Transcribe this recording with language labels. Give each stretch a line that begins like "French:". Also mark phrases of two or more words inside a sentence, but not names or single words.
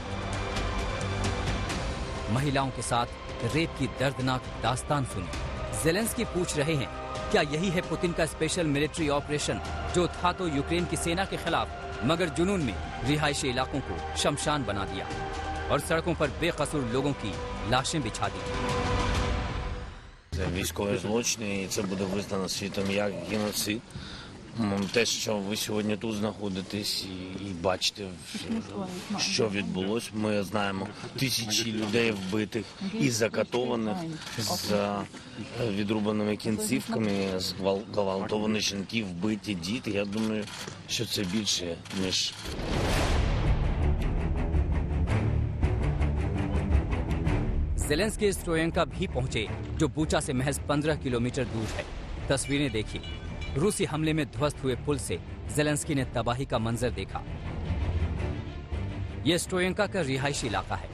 Hindi: महिलाओं के साथ रेप की दर्दनाक दास्तान सुनी। जेलेंस्की पूछ रहे हैं, क्या यही है पुतिन का स्पेशल मिलिट्री ऑपरेशन, जो था तो यूक्रेन की सेना के खिलाफ, मगर जुनून में रिहायशी इलाकों को शमशान बना दिया और सड़कों पर बेकसूर लोगों की लाशें बिछा दी।
Ukrainian: Військові злочини, і це буде визнано світом як геноцид. Те, що ви сьогодні тут знаходитесь і бачите, що відбулось, ми знаємо тисячі людей вбитих і закатованих з відрубаними кінцівками, зґвалтовані жінки, вбиті діти. Я думаю, що це більше, ніж...
Hindi: जेलेंस्की स्ट्रोयेंका भी पहुंचे, जो बूचा से महज 15 किलोमीटर दूर है। तस्वीरें देखी। रूसी हमले में ध्वस्त हुए पुल से जेलेंस्की ने तबाही का मंजर देखा। यह स्ट्रोयेंका का रिहायशी इलाका है।